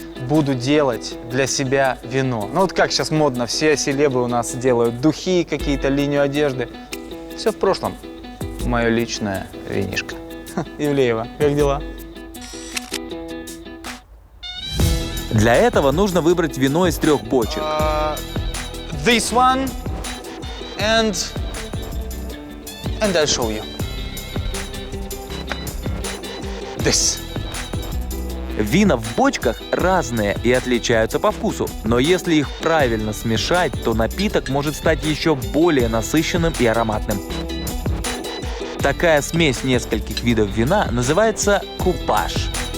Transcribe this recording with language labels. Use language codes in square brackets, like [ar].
[ru] буду делать для себя вино. Ну вот как сейчас модно, все селебы у нас делают духи, какие-то, линию одежды. Все в прошлом. Мое личное винишко. Ивлеева, как дела? Для этого нужно выбрать вино из 3 бочек. [en] This one and I'll show you. This. [ru] Вина в бочках разные и отличаются по вкусу, но если их правильно смешать, то напиток может стать еще более насыщенным и ароматным. Такая смесь нескольких видов вина называется купаж.